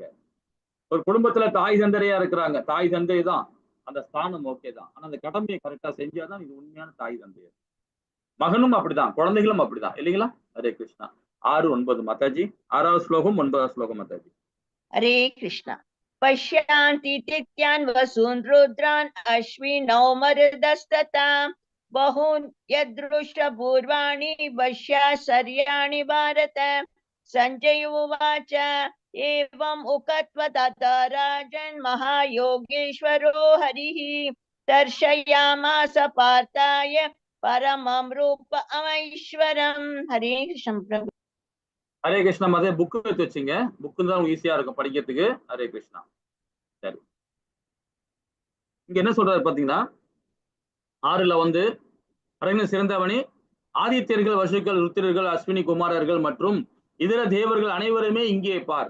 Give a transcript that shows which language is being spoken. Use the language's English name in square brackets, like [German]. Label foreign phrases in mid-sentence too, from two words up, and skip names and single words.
[Tamil] ஒரு குடும்பத்துல தாய் தந்தையா இருக்கிறாங்க, தாய் தந்தை தான் அந்த ஸ்தானம் ஓகே தான். ஆனா அந்த கடமையை கரெக்டா செஞ்சாதான் இது உண்மையான தாய் தந்தை. மகனும் அப்படிதான், குழந்தைகளும் அப்படிதான் இல்லைங்களா? ஹரே கிருஷ்ணா. 6-9 மாதாஜி. 6வது ஸ்லோகம் 9வது ஸ்லோகம் மாதாஜி. ஹரே கிருஷ்ணா. [Sanskrit] पश्यान्ति तिथ्यान् वसून् रुद्रान् अश्विनौ मरुदस्तताम् बहून् यदृष्टपूर्वाणि वश्यासर्याणि भारत। सञ्जय उवाच एवम् उक्त्वा तथा राजन् महायोगेश्वरो हरिः दर्शयामास पार्थाय परमं रूपमैश्वरम्। हरे कृष्ण प्रभु. [Tamil] ஹரே கிருஷ்ணா. அதே புக்கு எடுத்து வச்சுங்க, புக்கு தான் ஈஸியா இருக்கும் படிக்கிறதுக்கு. ஹரே கிருஷ்ணா. சரி, இங்க என்ன சொல்றாரு பாத்தீங்கன்னா 6ல வந்து அரங்கன் சிறந்தவனி ஆதித்யர்கள், வசுக்கள், ருத்திரர்கள், அஸ்வினி குமாரர்கள் மற்றும் இதர தேவர்கள் அனைவருமே இங்கே பார்.